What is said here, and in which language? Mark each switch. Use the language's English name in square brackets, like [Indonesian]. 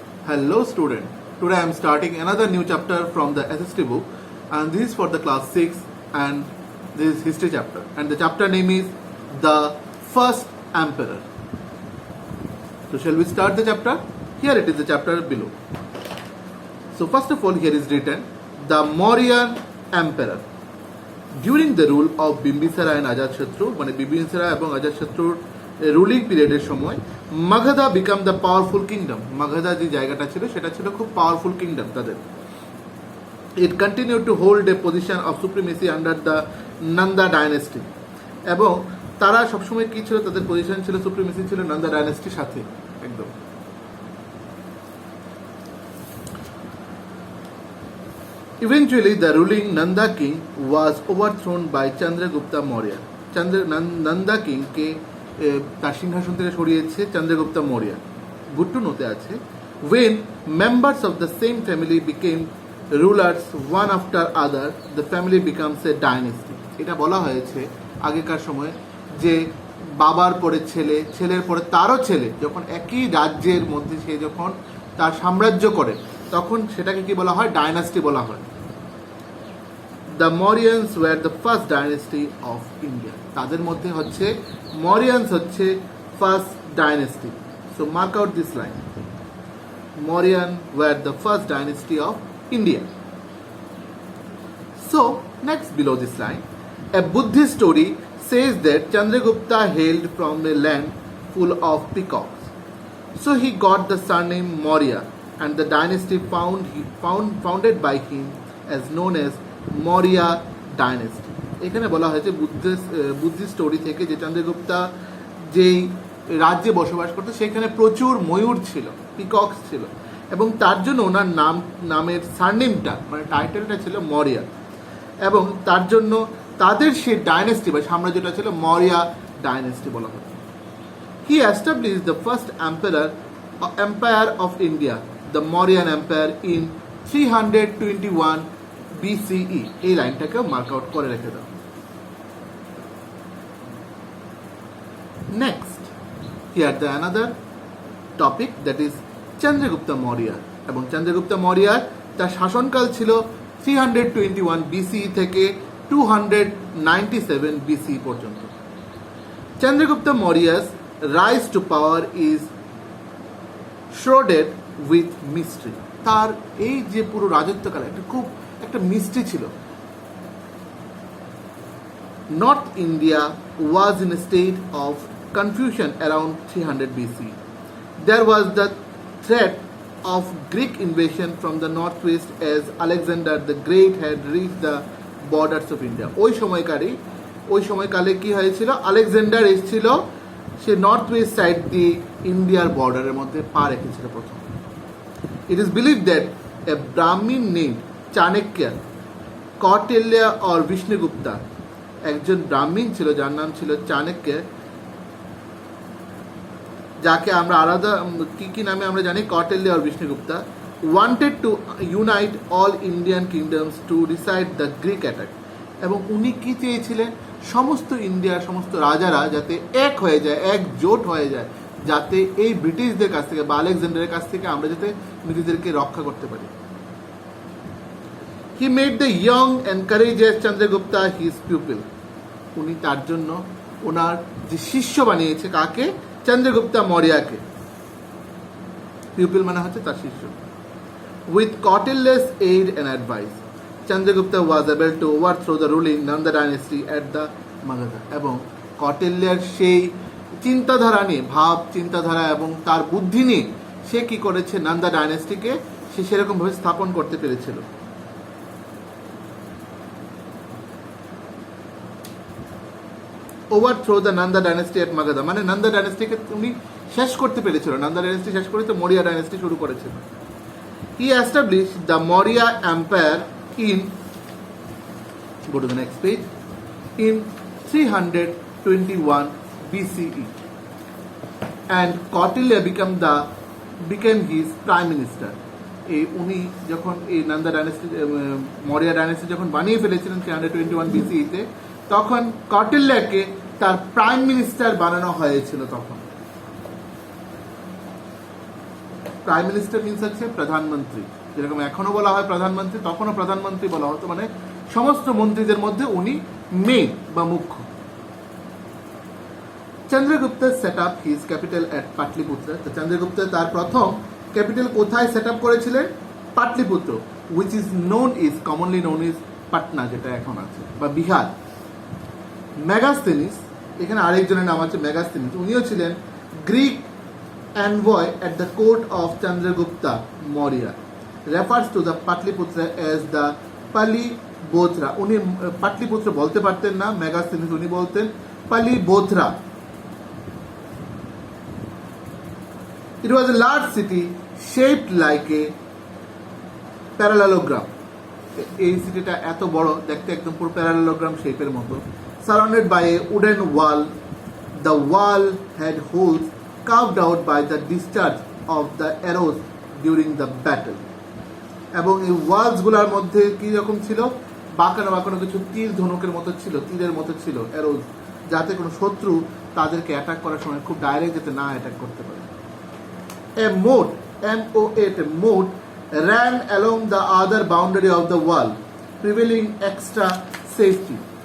[English] Hello student, today I am starting another new chapter from the SST book and this is for the class 6 and this is history chapter and the chapter name is The First Emperor. So shall we start the chapter? Here it is the chapter below. So first of all here is written the Mauryan Emperor. During the rule of Bimbisara and Ajatashatru, [Bangla] মানে বিম্বিসারা এবং অজাতশত্রুর ruling পিরিয়ডের সময় [English] Magadha become the powerful kingdom. [Bangla] মাগধা যে জায়গাটা ছিল সেটা ছিল খুব পাওয়ারফুল কিংডম তাদের। [English] it continue to hold a position of supremacy under the Nanda dynasty, [Bangla] এবং তারা সবসময় কি ছিল, তাদের পজিশন ছিল, সুপ্রিমেসি ছিল নন্দা ডাইনেস্টির সাথে একদম। [English] Eventually, the ruling Nanda king was overthrown by Chandragupta Maurya. [Bangla] Nanda king কে তার সিংহাসন থেকে সরিয়েছে চন্দ্রগুপ্ত মৌর্য। [English] Good to নোতে আছে when members of the same family became rulers one after other, the family becomes a dynasty. [Bangla] এটা বলা হয়েছে আগেকার সময় যে বাবার পরে ছেলে, ছেলের পরে তারও ছেলে যখন একই রাজ্যের মধ্যে সে যখন তার সাম্রাজ্য করে তখন সেটাকে কি বলা হয়, ডাইনাস্টি বলা হয়। [English] The Mauryans were the first dynasty of India. [Bangla] তাদের মধ্যে হচ্ছে Mauryans হচ্ছে first dynasty. [English] So mark out this line. Mauryan were the first dynasty of India. So next below this line, a Buddhist story says that Chandragupta hailed from a land full of peacocks. So he got the surname Maurya, and the dynasty founded by him as known as Maurya dynasty. [Bangla] এখানে বলা হয়েছে Buddhist story থেকে যে চন্দ্রগুপ্তা যেই রাজ্যে বসবাস করতো সেখানে প্রচুর ময়ূর ছিল, পিকক্স ছিল, এবং তার জন্য ওনার নামের সারনেমটা মানে টাইটেলটা ছিল মৌর্য, এবং তার জন্য তাদের সেই ডাইনেস্টি বা সাম্রাজ্যটা ছিল মৌর্য ডাইনেস্টি বলা হতো। [English] He established the first empire of India, the Mauryan Empire in 321 BCE. [Bangla] এই লাইনটাকে মার্ক আউট করে রেখে দাও। [English] Next, here the another topic that is [Bangla] Chandragupta Maurya, এবং চন্দ্রগুপ্ত মৌর্য তার শাসনকাল ছিল 321 BCE থেকে 297 BCE পর্যন্ত। [English] Chandragupta Maurya's rise to power is shrouded with mystery. [Bangla] তার এই যে পুরো রাজত্বকাল একটা মিস্ট্রি ছিল। [English] North India was in a state of confusion around 300 BCE. There was the threat of Greek invasion from the northwest as Alexander the Great had reached the borders of India. [Bangla] ওই সময়কালে কি হয়েছিল, Alexander এসেছিল, সে north West side দিয়ে ইন্ডিয়ার বর্ডারের মধ্যে পা রেখেছিল প্রথম। [English] It is believed that a Brahmin named Chanakya, Kautilya or Vishnugupta, [Bangla] একজন ব্রাহ্মণ ছিল যার নাম ছিল চাণক্য, যাকে আমরা আলাদা কি নামে আমরা জানি, কৌটিল্য আর বিষ্ণুগুপ্তা, [English] wanted to unite all Indian kingdoms to decide the Greek attack. [Bangla] এবং উনি কি চেয়েছিলেন, সমস্ত ইন্ডিয়ার সমস্ত রাজারা যাতে এক হয়ে যায়, একজোট হয়ে যায়, যাতে এই ব্রিটিশদের কাছ থেকে বা আলেকজান্ডারের কাছ থেকে আমরা যাতে নিজেদেরকে রক্ষা করতে পারি। [English] He made the young and courageous Chandragupta his pupil. [Bangla] উনি তার জন্য ওনার যে শিষ্য বানিয়েছে কাকে, চন্দ্রগুপ্তা মৌর্যকে। পিউপিল মানে হচ্ছে তার শিষ্য। [English] With Kautilya's aid and advice, Chandragupta was able to overthrow the ruling Nanda dynasty at the Magadha. [Bangla] এবং কৌটিল্যের সেই চিন্তাধারা নিয়ে, চিন্তাধারা এবং তার বুদ্ধি নিয়ে সে কি করেছে, নন্দা ডাইনেস্টিকে সে সেরকমভাবে স্থাপন করতে পেরেছিল। [English] Overthrow the Nanda dynasty at Magadha, [Bangla] মানে নন্দা ডাইনেস্টিকে উনি শেষ করতে পেরেছিল, নন্দা ডাইনেস্টি শেষ করে তো মৌর্য ডাইনেস্টি শুরু করেছিল। [English] He established the Maurya Empire in, go to the next page, in 321 BCE, and Kautilya became his prime minister. [Bangla] উনি যখন এই নন্দা ডাইনেস্টি মৌর্য ডাইনেস্টি যখন বানিয়ে ফেলেছিলেন 321 BCE তে, তখন কৌটিল্যকে তার প্রাইম মিনিস্টার বানানো হয়েছিল তখন। প্রাইম মিনিস্টার মিন্স হচ্ছে প্রধানমন্ত্রী, যেরকম এখনো বলা হয় প্রধানমন্ত্রী, তখনও প্রধানমন্ত্রী বলা হতো, মানে সমস্ত মন্ত্রীদের মধ্যে উনি মেইন বা মুখ্য। [English] Chandragupta set up his capital at Pataliputra. [Bangla] তো চন্দ্রগুপ্ত তার প্রথম ক্যাপিটাল কোথায় সেট আপ করেছিলেন? [English] Pataliputra, which is known is commonly known is Patna, [Bangla] যেটা এখন আছে, বা বিহার। মেগাস্থেনিস, এখানে আরেকজনের নাম আছে মেগাস্থেনিস, উনিও ছিলেন Greek [English] envoy at the court of Chandragupta Maurya, refers to the Patliputra as the Palibothra. [Bangla] উনি পাটলিপুত্র বলতে পারতেন না মেগাস্থেনিস, উনি বলতেন পালিবোথরা। [English] It was a large city shaped like a parallelogram. [Bangla] এই সিটিটা এত বড়, দেখতে একদম পুরো প্যারালেলোগ্রাম শেপের মতো। [English] Surrounded by a wooden wall, the wall had holes carved out by the discharge of the arrows during the battle. [Bangla] এবং এই ওয়ালসগুলোর মধ্যে কি রকম ছিল? বাঁকানো বাঁকানো কিছু তীর ধনুকের মতো ছিল, তীরের মতো ছিল অ্যারোজ, যাতে কোনো শত্রু তাদেরকে অ্যাটাক করার সময় খুব ডাইরেক্ট যাতে না অ্যাটাক করতে পারে। [English] A moat, M-O-A-T, moat ran along the other boundary of the wall, prevailing extra safety.